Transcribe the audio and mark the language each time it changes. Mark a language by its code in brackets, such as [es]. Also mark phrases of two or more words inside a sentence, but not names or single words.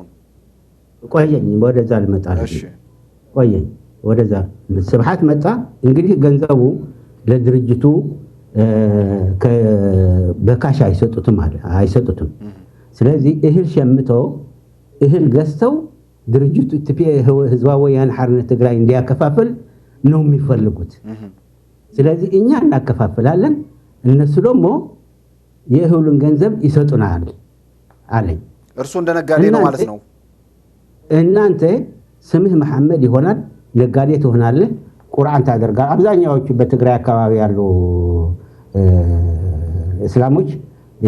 [am] ቆየኝ፣ ወደዛ ልመጣለሁ። እሺ ቆየኝ፣ ወደዛ ስብሐት መጣ። እንግዲህ ገንዘቡ ለድርጅቱ በካሽ አይሰጡትም። ስለዚህ እህል ሸምተው እህል ገዝተው ድርጅቱ ህዝባዊ ወያነ ሓርነት ትግራይ እንዲያከፋፍል ነው የሚፈልጉት። ስለዚህ እኛ እናከፋፍላለን፣ እነሱ ደግሞ የእህሉን ገንዘብ ይሰጡናል አለኝ። እርሱ እንደ ነጋዴ ነው ማለት ነው። እናንተ ስምህ መሐመድ ይሆናል፣ ነጋዴ ትሆናለህ፣ ቁርአን ታደርጋለህ። አብዛኛዎቹ በትግራይ አካባቢ ያሉ እስላሞች ይሄ